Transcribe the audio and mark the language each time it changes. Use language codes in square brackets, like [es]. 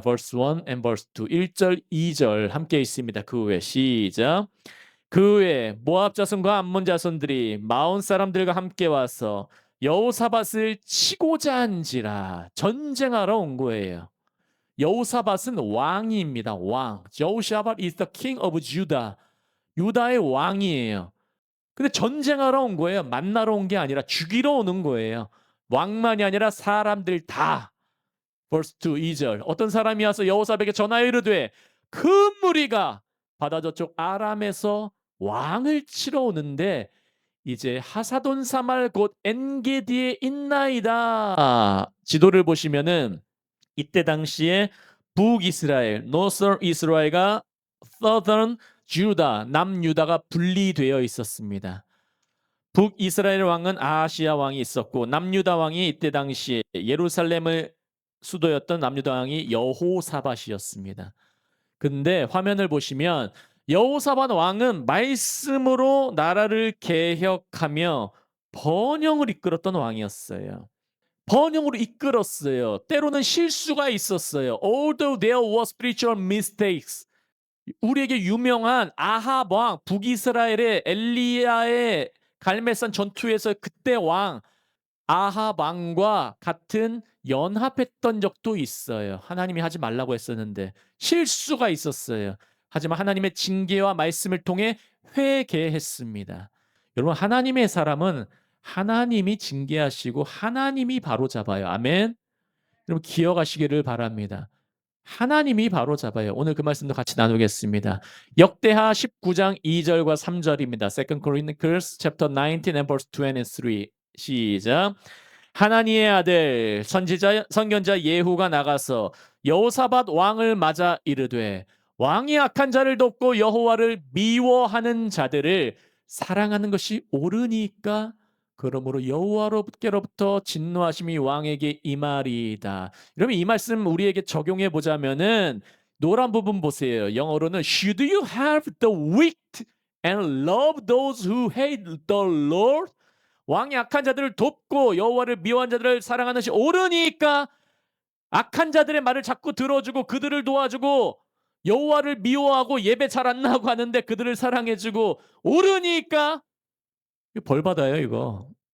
[en] verse 1 and verse 2. [ko] 1절, 2절 함께 있습니다. 그 후에 시작. 그 후에 모압 자손과 암몬 자손들이 마온 사람들과 함께 와서 여호사밧을 치고자 한지라 전쟁하러 온 거예요. 여호사밧은 왕입니다. 왕. [en] 여호사밧 is the king of Judah. [ko] 유다의 왕이에요. 근데 전쟁하러 온 거예요. 만나러 온 게 아니라 죽이러 오는 거예요. 왕만이 아니라 사람들 다. [en] verse 2, 2절. [ko] 어떤 사람이 와서 여호사밧에게 전하여 이르되 큰 무리가 바다 저쪽 아람에서 왕을 치러 오는데 이제 하사돈 사말 곧 엔게디에 있나이다. 지도를 보시면은 이때 당시에 북이스라엘, Northern 이스라엘과 Southern 주다, 남유다가 분리되어 있었습니다. 북이스라엘 왕은 아하시야 왕이 있었고 남유다 왕이 이때 당시에 예루살렘을 수도였던 남유다 왕이 여호사밧이었습니다. 근데 화면을 보시면 여호사밧 왕은 말씀으로 나라를 개혁하며 번영을 이끌었던 왕이었어요. 번영으로 이끌었어요. 때로는 실수가 있었어요. [en] Although there were spiritual mistakes. [ko] 우리에게 유명한 아합 왕, 북이스라엘의 엘리야의 갈멜산 전투에서 그때 왕 아합 왕과 같은 연합했던 적도 있어요. 하나님이 하지 말라고 했었는데 실수가 있었어요. 하지만 하나님의 징계와 말씀을 통해 회개했습니다. 여러분 하나님의 사람은 하나님이 징계하시고 하나님이 바로잡아요. 아멘. 여러분 기억하시기를 바랍니다. 하나님이 바로잡아요. 오늘 그 말씀도 같이 나누겠습니다. 역대하 19장 2절과 3절입니다. [en] 2 Chronicles chapter 19 and verse 2 and 3. [ko] 시작. 하나니의 아들 선지자 선견자 예후가 나가서 여호사밧 왕을 맞아 이르되 왕이 악한 자를 돕고 여호와를 미워하는 자들을 사랑하는 것이 옳으니까 그러므로 여호와께로부터 진노하심이 왕에게 임하리이다. 여러분 이 말씀 우리에게 적용해 보자면은 노란 부분 보세요. [en] 영어로는 Should you have the wicked and love those who hate the Lord? [ko] 왕이 악한 자들을 돕고 여호와를 미워한 자들을 사랑하는 것이 옳으니까 악한 자들의 말을 자꾸 들어주고 그들을 도와주고 여호와를 미워하고 예배 잘 안 나가고 하는데 그들을 사랑해주고 옳으니까 벌 받아요 이거.